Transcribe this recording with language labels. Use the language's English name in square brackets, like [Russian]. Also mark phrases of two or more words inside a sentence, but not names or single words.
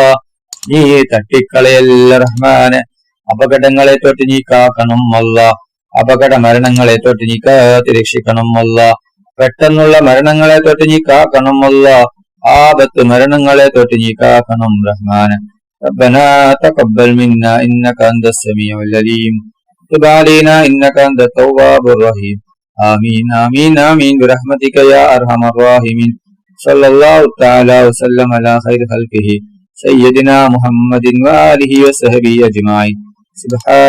[Malayalam] നീ തട്ടിക്കളയല്ല റഹ്മാനെ. അപകടങ്ങളെ തൊട്ട് നീ കാക്കണം അല്ലാ. അപകട മരണങ്ങളെ തൊട്ട് നീ കാത്ത് രക്ഷിക്കണം അല്ലാ. പെട്ടെന്നുള്ള മരണങ്ങളെ തൊട്ട് നീ കാക്കണം അല്ലാ. ആപത്ത് മരണങ്ങളെ തൊട്ട് നീ കാക്കണം റഹ്മാനെ. [Arabic] ربنا تقبل منا إنك أنت السميع العليم تب علينا إنك أنت التواب الرحيم آمين آمين آمين برحمتك يا أرحم الراحمين صلى الله تعالى وسلم على خير خلقه سيدنا محمد وآله وصحبه أجمعين سبحان